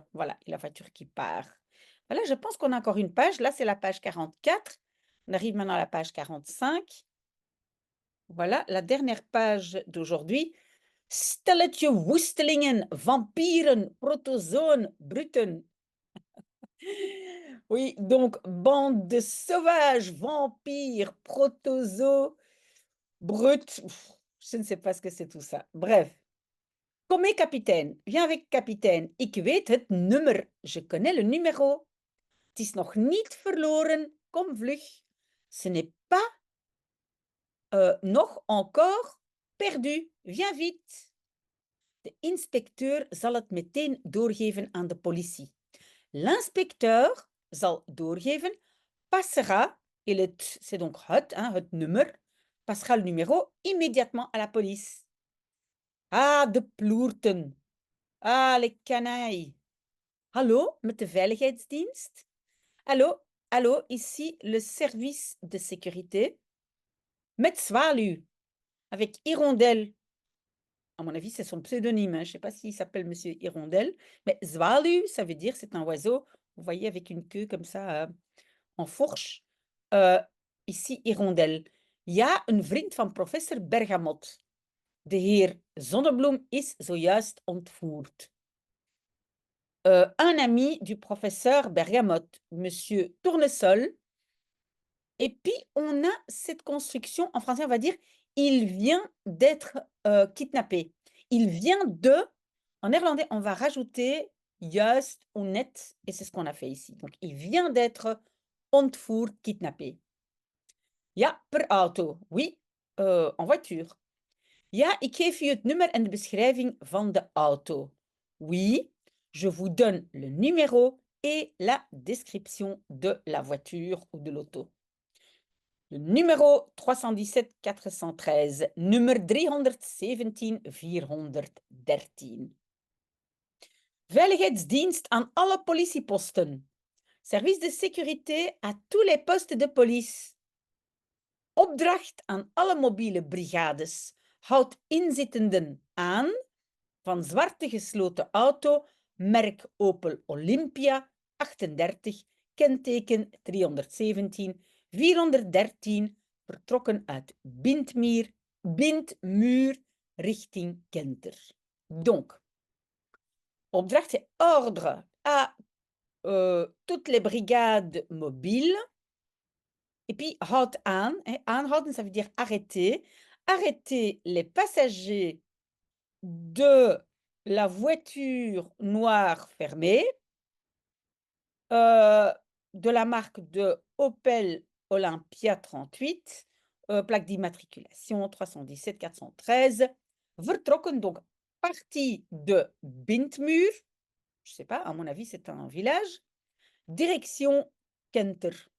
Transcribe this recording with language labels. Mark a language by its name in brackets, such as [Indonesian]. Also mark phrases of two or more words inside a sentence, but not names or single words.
[French] Voilà, et la voiture qui part. Voilà, je pense qu'on a encore une page. Là, c'est la page 44. On arrive maintenant à la page 45. Voilà, la dernière page d'aujourd'hui. [Dutch] Stelletje woestelingen, vampieren, protozoen, bruten. [French] Oui, donc, bande de sauvages, vampires, protozoos, brut. Je ne sais pas ce que c'est tout ça. Bref. [Dutch] Kom mee, [French] capitaine. Viens avec capitaine. [Dutch] Ik weet het nummer. [French] Je connais le numéro. [Dutch] Het is nog niet verloren. Kom vlug. [French] Ce n'est pas nog encore perdu. Viens vite. [Dutch] De inspecteur zal het meteen doorgeven aan de politie. [French] L'inspecteur [Dutch] zal doorgeven, [French] passera, et le t, c'est donc [Dutch] het nummer, [French] passera le numéro immédiatement à la police. [Dutch] Ah, de ploerten. [French] Ah, les canailles. [Dutch] Hallo, met de veiligheidsdienst? [French] Allô, allô, ici le service de sécurité. Met Zwaluw, avec Hirondelle. À mon avis, c'est son pseudonyme, hein. Je ne sais pas s'il s'appelle Monsieur Hirondelle, mais Zwaluw, ça veut dire c'est un oiseau, vous voyez, avec une queue comme ça, en fourche. Ici Hirondelle. [Dutch] Ja, een vriend van professor Bergamot. De heer Zonnebloem is zojuist ontvoerd. [French] Un ami du professeur Bergamote, Monsieur Tournesol. Et puis, on a cette construction, en français, on va dire, il vient d'être kidnappé. Il vient de, en néerlandais, on va rajouter juist ou net, et c'est ce qu'on a fait ici. Donc, il vient d'être ontvoerd, kidnappé. [Dutch] Ja, per auto. [French] Oui, en voiture. [Dutch] Ja, ik geef u het nummer en de beschrijving van de auto. [French] Oui, je vous donne le numéro et la description de la voiture ou de l'auto. Le numéro 317 413, [Dutch] nummer 317 413. Veiligheidsdienst aan alle politieposten. [French] Service de sécurité à tous les postes de police. [Dutch] Opdracht aan alle mobiele brigades. Houd inzittenden aan van zwarte gesloten auto, merk Opel Olympia 38, kenteken 317 413, vertrokken uit Bindmuur richting Kenter. [French] Donc, opdracht c'est ordre à toutes les brigades mobiles. Et puis, [Dutch] houd aan, aanhouden, [French] ça veut dire arrêter. Arrêter les passagers de la voiture noire fermée, de la marque de Opel Olympia 38, plaque d'immatriculation 317 413, vertrokken, donc partie de Bindmuur, je ne sais pas, à mon avis c'est un village, direction Kenter.